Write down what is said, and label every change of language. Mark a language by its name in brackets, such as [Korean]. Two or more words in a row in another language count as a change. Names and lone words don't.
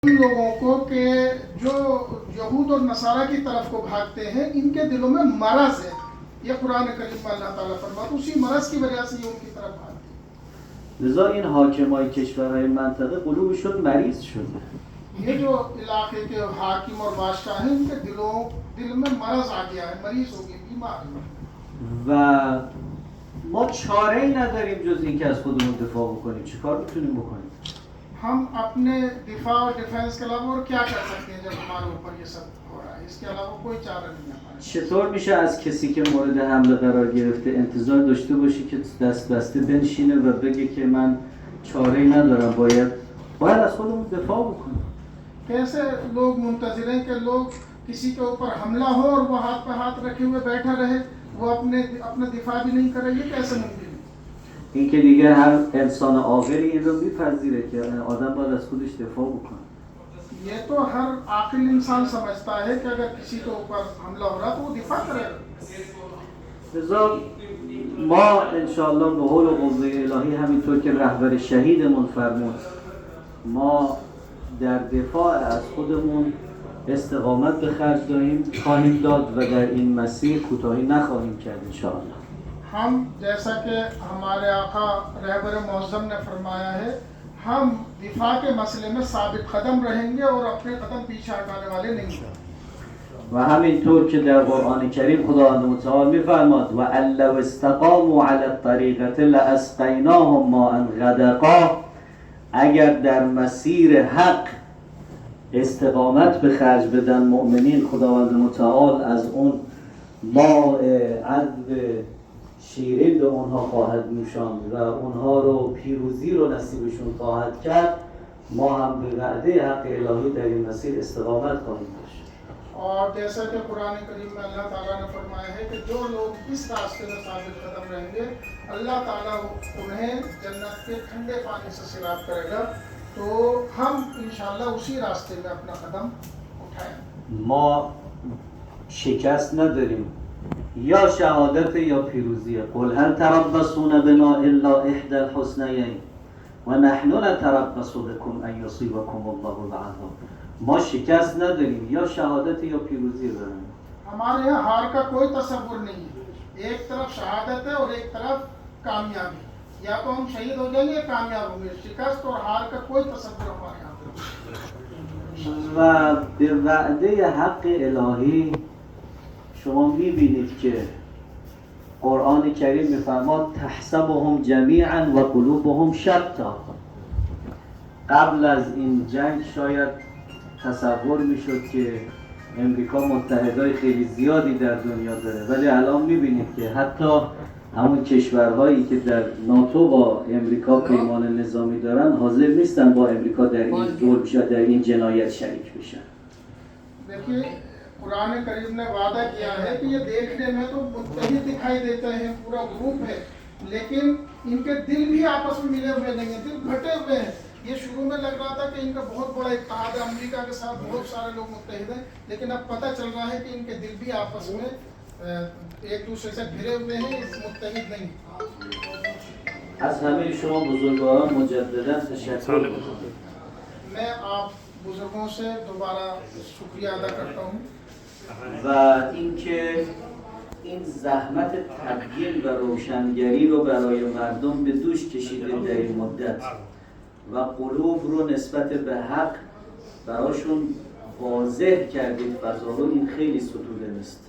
[Hindi] उन लोगों को कि जो यहूद और नसारा की तरफ को भागते हैं, इनके दिलों में मरज है। ये कुरान करीम में अल्लाह ताला फरमाता, उसी मरज की वजह से ये उनकी तरफ भागते हैं। [Persian] لذا این حاکمای کشورهای منطقه قلوبشون مریض شده. [Hindi] ये जो इलाके के हाकिम और बादशाह हैं, इनके दिल में मरज आ गया है, मरीज हो गए, बीमार है। [Persian] و ما چاره‌ای نداریم جز اینکه از خودمون دفاع بکنیم. چیکار میتونیم بکنیم؟ [Hindi] हम अपने दिफा और डिफेंस के अलावा और क्या कर सकते हैं जब हमारे ऊपर ये सब हो रहा है? इसके अलावा कोई चारा नहीं है हमारे। [Persian] چطور میشه از کسی که مورد حمله قرار گرفته انتظار داشته باشی که دست بسته بنشینه و بگه که من چاره‌ای ندارم، باید از خودمون دفاع بکنیم؟ [Hindi] कैसे लोग मुंतज़िर हैं कि लोग किसी के ऊपर हमला हो और वो हाथ पे हाथ रखे हुए बैठा रहे, वो अपना दिफा भी नहीं करे? ये कैसे मुमकिन है? [Persian] این که دیگه هر انسان عاقلی این رو میپذیره که آدم باید از خودش دفاع بکنه. [Hindi] ये तो हर आकिल इंसान समझता है कि अगर किसी के ऊपर हमला हो रहा तो वो दिफा करेगा। [Persian] لذا ما انشاءالله به حول و قوه الهی همینطور که رهبر شهیدمون فرمود ما در دفاع از خودمون استقامت به خرج خواهیم داد و در این مسیر کوتاهی نخواهیم کرد انشاءالله. [Hindi] हम जैसा कि हमारे आका रहबर मौज़म ने फरमाया है, हम दिफा के मसले में साबित कदम रहेंगे और अपने कदम पीछे हटाने वाले नहीं हैं। [Persian] و همینطور که در قرآن کریم خداوند متعال می‌فرماد [Arabic] و لو استقاموا علی الطریقة لاسقیناهم ماء غدقا، [Persian] اگر در مسیر حق استقامت به خرج بدن مؤمنین، خداوند متعال از اون ماء عذب شیرین به اونها خواهد نوشاند و اونها رو پیروزی رو نصیبشون خواهد کرد. ما هم به وعده حق الهی در این مسیر استقامت خواهیم داشت. [Hindi] और जैसा कि कुरान करीम में अल्लाह ताला ने फरमाया है कि जो लोग इस रास्ते में साबित कदम रहेंगे, अल्लाह ताला उन्हें जन्नत के ठंडे पानी से सिराब करेगा। तो हम इंशाअल्लाह उसी रास्ते में अपना कदम उठाएं। [Persian] ما شکست نداریم، یا شهادت یا پیروزیه. [Arabic] قل هل تربصون بنا الا احدى الحسنیین و نحن نتربص بكم ان یصیبکم الله العذاب. [Persian] ما شکست نداریم، یا شهادت یا پیروزی داریم. [Hindi] हमारे यहाँ हार का कोई तसव्वुर नहीं है। एक तरफ शहादत है और एक तरफ कामयाबी। या तो हम शहीद हो जाएंगे या कामयाब होंगे। शिकस्त और हार का कोई तसव्वुर हमारे यहाँ पे नहीं। [Persian] و به وعده حق الهی شما میبینید که قرآن کریم میفرماد [Arabic] تحسبهم جمیعا و قلوبهم شتا. [Persian] قبل از این جنگ شاید تصور میشد که امریکا متحدای خیلی زیادی در دنیا داره، ولی الان میبینید که حتی همون کشورهایی که در ناتو با امریکا پیمان نظامی دارن حاضر نیستن با امریکا در این ظلم یا در این جنایت شریک بشن. [Hindi] देखिए कुरान करीम ने वादा किया है कि ये देखने में तो मुत्तहिद दिखाई देते हैं, पूरा ग्रुप है, लेकिन इनके दिल भी आपस में मिले हुए नहीं है, दिल भटे हुए हैं। ये शुरू में लग रहा था कि इनका बहुत बड़ा इत्तेहाद है, अमेरिका के साथ बहुत सारे लोग मुत्तहिद हैं, लेकिन अब पता चल रहा है कि इनके दिल भी आपस में एक दूसरे से घिरे हुए हैं, मुत्तहिद नहीं। [Persian] از همه شما بزرگواران مجددا تشکر می‌کنم. [Hindi] मैं आप बुजुर्गों से दोबारा शुक्रिया अदा करता हूँ [Persian] و اینکه این زحمت تبیین و روشنگری رو برای مردم به دوش کشیدید در این مدت و قلوب رو نسبت به حق براشون واضح کردید. فضا رو این خیلی ستوده نیست.